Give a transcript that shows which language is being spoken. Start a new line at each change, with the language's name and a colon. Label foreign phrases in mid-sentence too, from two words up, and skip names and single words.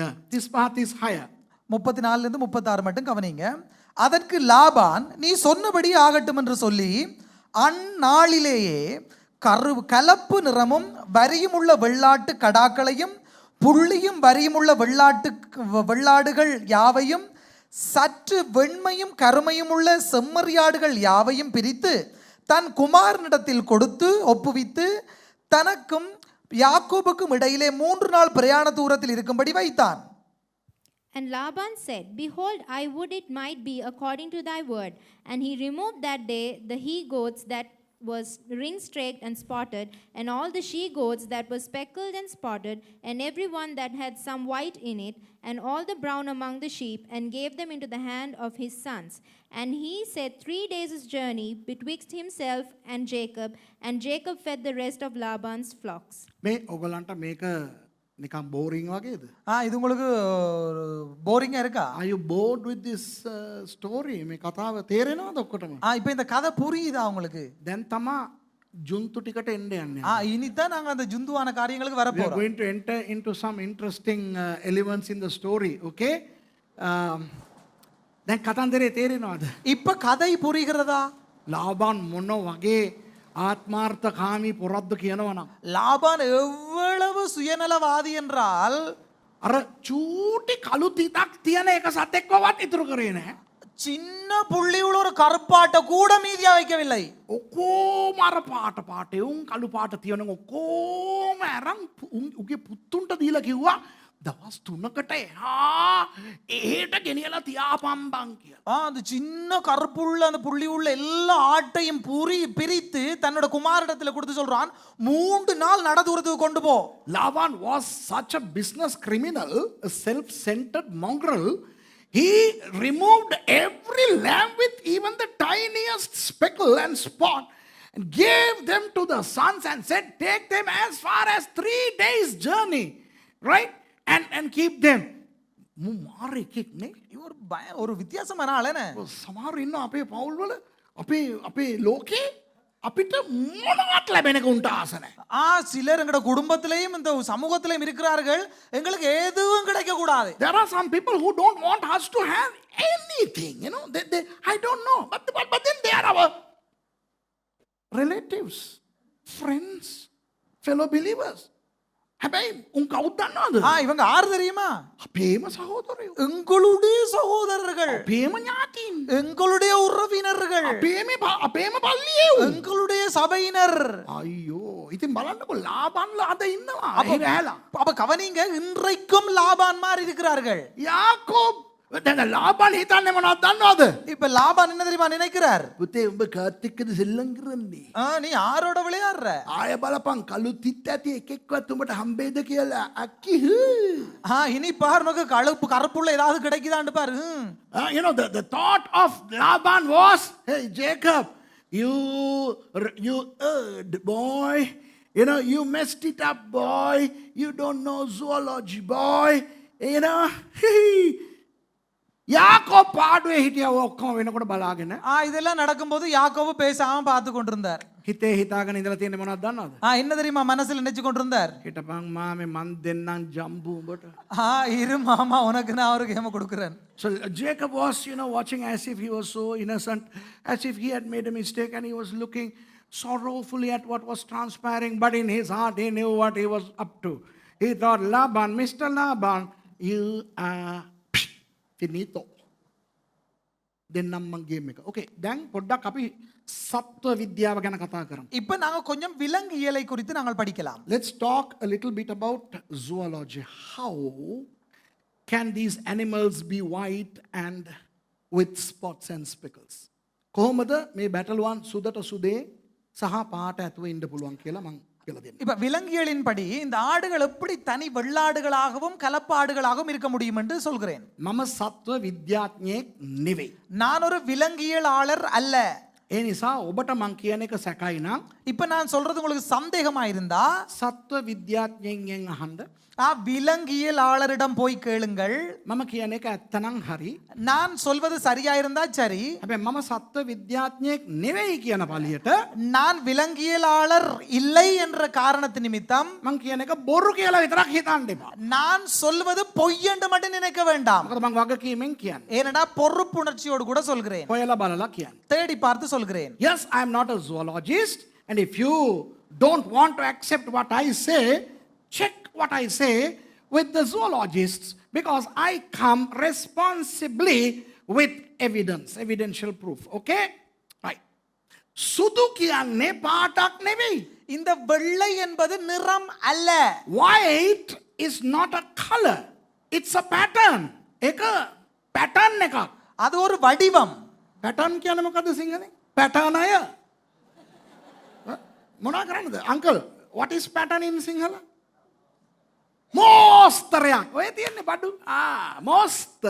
Tamil: 35 34 36 மட்டும் கவனிங்க. அதற்கு லாபான் நீ சொன்னபடி ஆகட்டும் என்று சொல்லி அந்நாளிலேயே கலப்பு நிறமும் வரியும் உள்ள வெள்ளாட்டு கடாக்களையும் புள்ளியும் வரியும் உள்ள வெள்ளாடுகள் யாவையும் சற்று வெண்மையும் கருமையும் உள்ள செம்மறியாடுகள் யாவையும் பிரித்து தன் குமாரனிடத்தில் கொடுத்து ஒப்புவித்து தனக்கும் யாக்கோபுக்கும் இடையிலே 3 நாள் பிரயாண தூரத்தில் இருக்கும்படி வைத்தான்.
English: And Laban said, Behold, I would it might be according to thy word. And he removed that day the he goats that was ring-streaked and spotted, and all the she-goats that were speckled and spotted, and every one that had some white in it, and all the brown among the sheep, and gave them into the hand of his sons. And he set 3 days' journey betwixt himself and Jacob fed the rest of Laban's flocks.
Sinhala: මේ ඔයගලන්ට මේක නිකන් බෝරින් වගේද?
Tamil: இது உங்களுக்கு போரிங்கா இருக்கா?
English: Are you bored with this story?
Sinhala: මේ කතාව තේරෙනවද ඔක්කොටම?
Tamil: இப்போ இந்த கதை புரியுதா உங்களுக்கு?
Sinhala: දැන් තමා ජුන්තු ටිකට එන්න යන්නේ.
Tamil: இனிதான் நாங்க அந்த ஜுந்துவான காரியங்களுக்கு வர
English: We are
Tamil: போறோம்.
English: going to enter into some interesting elements in the story, okay?
Sinhala: දැන් කතන්දරේ තේරෙනවද?
Tamil: இப்ப கதை புரிகிறதா?
Sinhala: ලාබාන් මොන වගේ ආත්මාර්ථකාමී පොරද්ද කියනවනම්
Tamil: லாபான் எவ்வளவு சுயநலவாதி என்றால்
Sinhala: අර චූටි කළු තිතක් තියෙන එක සතෙක්වවත් ඉතුරු කරේ නැහැ.
Tamil: சின்ன புள்ளி உள்ள ஒரு கருப்பாட்டை கூட மீதியா வைக்கவில்லை.
Sinhala: ඔක්කොම අර පාට උන් කළු පාට තියෙන ඔක්කොම අරන් උගේ පුතුන්ට දීලා කිව්වා දවස් 3කට එහෙට ගෙනියලා තියාපම්බන් කියලා.
Tamil: அந்த சின்ன கருப்புள்ள அந்த புள்ளி உள்ள எல்லா ஆட்டையும் பிரித்து தன்னோட குமாரிடத்துல கொடுத்து சொல்றான் 3 நாள் நடதூரத்துக்கு கொண்டு போ.
English: Laban was such a business criminal, a self-centered mongrel. He removed every lamb with even the tiniest speckle and spot and gave them to the sons and said, take them as far as 3 days journey, right? And keep them.
Sinhala: මාරේ එකෙක් නේ.
Tamil: ஒரு வித்தியாசமான ஆளேனே.
Sinhala: සමහර ඉන්න අපේ පවුල් වල අපේ ලෝකේ අපිට මොනවත් ලැබෙනක උන්ට ආස නැහැ.
Tamil: சிலர் எங்கட குடும்பத்திலேயும் இந்த சமூகத்திலேயும் இருக்கிறார்கள் எங்களுக்கு எதுவும் கிடைக்க கூடாது.
English: There are some people who don't want us to have anything, you know. They I don't know, but then they are our relatives, friends, fellow believers.
Sinhala: හැබැයි උන් කවුද දන්නවද?
Tamil: இவங்க யார் தெரியுமா?
Sinhala: අපේම සහෝදරයෝ.
Tamil: எங்களுடைய சகோதரர்கள்.
Sinhala: අපේම ඥාතීන්.
Tamil: எங்களுடைய உறவினர்கள்.
Sinhala: අපේම පල්ලියේ උන්.
Tamil: எங்களுடைய சபையினர்.
Sinhala: අයියෝ ඉතින් බලන්නකො ලාබාන්ලා අද ඉන්නවා. ඒ වැහලා.
Tamil: அப்ப கவனிங்க இன்றைக்கும் லாபான் மாதிரி இருக்கிறார்கள்.
Sinhala: යාකෝබ් දැන් ලාබාන් හිතන්නේ මොනවද දන්නවද?
Tamil: இப்ப லாபான் என்ன தெரியுமா நினைக்கிறார்?
Sinhala: පුතේ උඹ කාත් එක්කද සෙල්ලම් කරන්නේ?
Tamil: நீ யாரோட விளையாடுற?
Sinhala: ආය බලපන් කළු තිත් ඇති එකෙක්වත් උඹට හම්බෙයිද කියලා. අක්කි.
Tamil: இனி பார் உனக்கு கருப்புள்ள ஏதாவது கிடைக்குதான்னு பாரு.
English: You know the thought of Laban was, hey Jacob, you erred, boy. You know, you messed it up, boy. You don't know zoology, boy. You know,
Sinhala: යාකෝබ් පාඩුවේ හිටියා ඔක්කොම වෙනකොට බලාගෙන.
Tamil: இதெல்லாம் நடக்கும்போது யாக்கோபு பேசாம பார்த்து கொண்டிருந்தார்.
Sinhala: හිතේ හිතාගෙන ඉඳලා තියෙන්නේ මොනවද දන්නවද?
Tamil: என்ன தெரியுமா மனசுல நினைச்சு கொண்டிருந்தார்?
Sinhala: හිටපන් මාමේ මන් දෙන්නම් ජම්බු උඹට.
Tamil: இரு மாமா உனக்கு நான் ஒரு கேම கொடுக்கிறேன்.
English: So Jacob was, you know, watching as if he was so innocent, as if he had made a mistake, and he was looking sorrowfully at what was transpiring, but in his heart he knew what he was up to. He thought, Laban, Mr. Laban, you are finito.
Sinhala: දෙන්නම් මං ගේම් එක. Okay, දැන් පොඩ්ඩක් අපි සත්ව විද්‍යාව ගැන කතා කරමු.
Tamil: இப்போ நாங்க கொஞ்சம் விலங்கியலை குறித்து நாங்கள் படிக்கலாம்.
English: Let's talk a little bit about zoology. How can these animals be white and with spots and speckles?
Sinhala: කොහොමද මේ බැටළුවන් සුදට සුදේ සහ පාට ඇතුව ඉන්න පුළුවන් කියලා මං කියලා දෙන්න.
Tamil: இப்ப விலங்கியலின்படி இந்த ஆடுகள் எப்படி தனி வெள்ளாடுகளாகவும் கலப்பாடுகளாகவும் இருக்க முடியும் என்று சொல்கிறேன்.
Sinhala: මම සත්ව විද්‍යාඥයෙක් නෙවෙයි.
Tamil: நான் ஒரு விலங்கியலாளர் அல்ல.
Sinhala: ඒ නිසා ඔබට මං කියන එක සැකයි නම්
Tamil: இப்ப நான் சொல்றது உங்களுக்கு சந்தேகமா இருந்தா
Sinhala: සත්ව විද්‍යාඥයෙන් අහන්න.
Tamil: விலங்கியலாளரிடம் போய் கேளுங்கள்.
Sinhala: මම කියන එක ඇත්තනම් හරි.
Tamil: நான் சொல்வது சரியா இருந்தா சரி.
Sinhala: හැබැයි මම සත්ව විද්‍යාඥයෙක් නෙවෙයි කියන පළියට
Tamil: நான் விலங்கியலாளர் இல்லை என்ற காரணத்து நிமித்தம்
Sinhala: මං කියන එක බොරු කියලා විතරක් හිතන්න එපා.
Tamil: நான் சொல்வது பொய் என்று மட்டும் நினைக்க வேண்டாம்.
Sinhala: මොකද මං වගකීමෙන් කියන්නේ.
Tamil: ஏனடா பொறுப்புணர்ச்சியோடு கூட சொல்கிறேன்.
Sinhala: හොයලා බලලා කියන්නේ.
Tamil: தேடி பார்த்து சொல்கிறேன்.
English: Yes, I am not a zoologist, and if you don't want to accept what I say, check what I say with the zoologists, because I come responsibly with evidence, evidential proof. Okay? Right.
Sinhala: සුදු කියන්නේ පාටක් නෙවෙයි.
Tamil: இந்த வெள்ளை என்பது நிறம் அல்ல.
English: White is not a color. It's a pattern.
Sinhala: එක pattern එකක්.
Tamil: அது ஒரு வடிவம்.
Sinhala: pattern කියන්නේ මොකද්ද සිංහලෙන්? pattern අය. මොනා කරන්නද?
English: Uncle, what is pattern in Sinhala?
Sinhala: මෝස්තරයක්. ඔය තියෙන්නේ බඩු. මෝස්තර.